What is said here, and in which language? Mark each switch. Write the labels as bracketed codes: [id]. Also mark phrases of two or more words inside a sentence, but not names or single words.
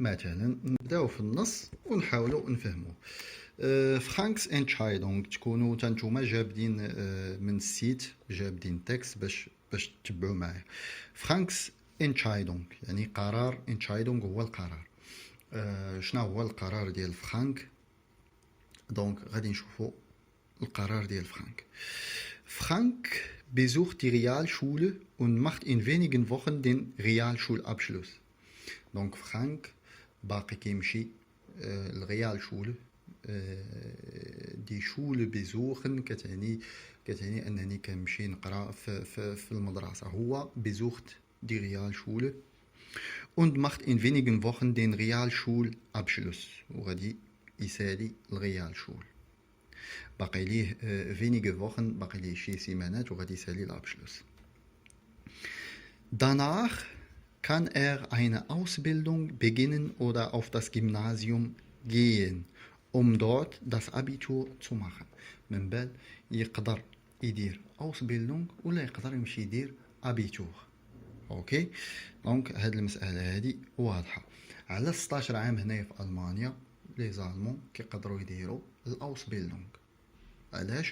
[ar] مثلا نبداو في النص ونحاولوا نفهموه. فرانكس انتشايدونغ تكونوا نتوما جابدين من السيت جابدين تكست باش تتبعوا معايا. فرانكس انتشايدونغ يعني قرار، انتشايدونغ هو القرار. شنو هو القرار ديال فرانك؟ دونك غادي نشوفوا القرار ديال فرانك. [de] Frank besucht die Realschule und macht in wenigen Wochen den Realschulabschluss. [ar] Donc Frank باقي كيمشي الريالشول. دي شول بيزوخن كتعني انني كنمشي نقرا في المدرسه. [de] هو besucht die Realschule und macht in wenigen Wochen den Realschulabschluss [ar] وغادي يسالي الريالشول. باقي ليه [de] wenige Wochen، [ar] باقي ليه شي سيمانات وغادي يسالي الابشلوس. [de] Danach kann er eine Ausbildung beginnen oder auf das Gymnasium gehen, um dort das Abitur zu machen. [ar] من بعد يقدر يدير Ausbildung ولا يقدر يمشي يدير Abitur. اوكي دونك هاد المسألة هادي واضحة. على 16 عام هنايا في ألمانيا لي زالمون كيقدروا يديروا الأوسبيلدونغ. علاش؟